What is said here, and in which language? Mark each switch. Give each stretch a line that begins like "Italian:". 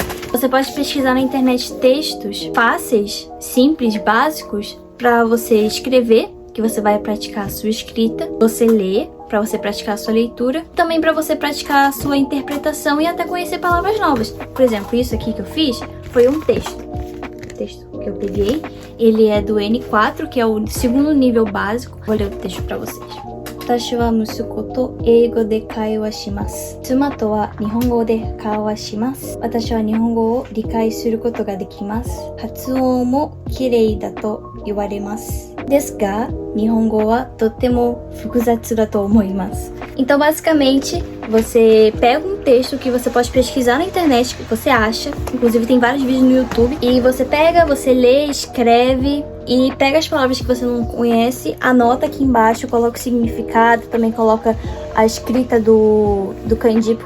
Portuguese: Você pode pesquisar na internet textos fáceis, simples, básicos, pra você escrever, que você vai praticar a sua escrita. Você lê, pra você praticar a sua leitura. Também pra você praticar a sua interpretação e até conhecer palavras novas. Por exemplo, isso aqui que eu fiz foi um texto. O texto que eu peguei, ele é do N4, que é o 2º nível básico. Vou ler o texto pra vocês.
Japanese: 私は息子と英語で会話します。妻とは日本語で会話します。私は日本語を理解することができます。発音も綺麗だと言われます。ですが、日本語はとても複雑だと思います。
Portuguese: Então, basicamente, você pega um texto que você pode pesquisar na internet, que você acha, inclusive tem vários vídeos no YouTube, e você pega, você lê, escreve e pega as palavras que você não conhece, anota aqui embaixo, coloca o significado, também coloca a escrita do kanji.